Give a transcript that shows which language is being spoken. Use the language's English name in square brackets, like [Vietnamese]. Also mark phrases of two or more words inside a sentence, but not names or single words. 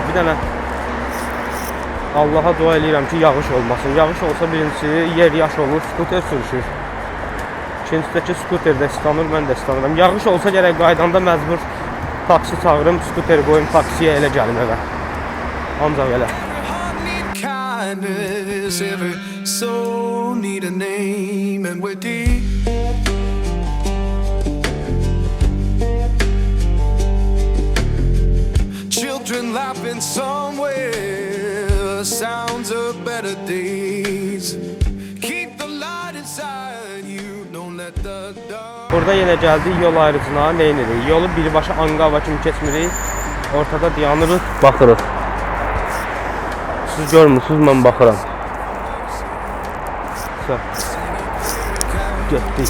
[Azerbaijani] Bir dənə Allaha dua edirəm ki, yağış olmasın. Yağış olsa birincisi yer yaş olur, skuter sürüşür. İkincidəki skuter də islanır, mən də islanıram. Yağış olsa gərək qaydanda məcbur taksi çağırım, skuter qoyum, taksiyə elə gəlim evə. Ancaq elə. [English] Children laughing somewhere, sounds of better days. Keep the light inside you, don't let the dark. [Azerbaijani] Burada yenə gəldik yol ayrıcına, nə edirik? Yolu birbaşa Angava kimi keçmirik. Ortada dayanırıq, baxırıq. Siz görmürsünüz, mən baxıram. Getdik.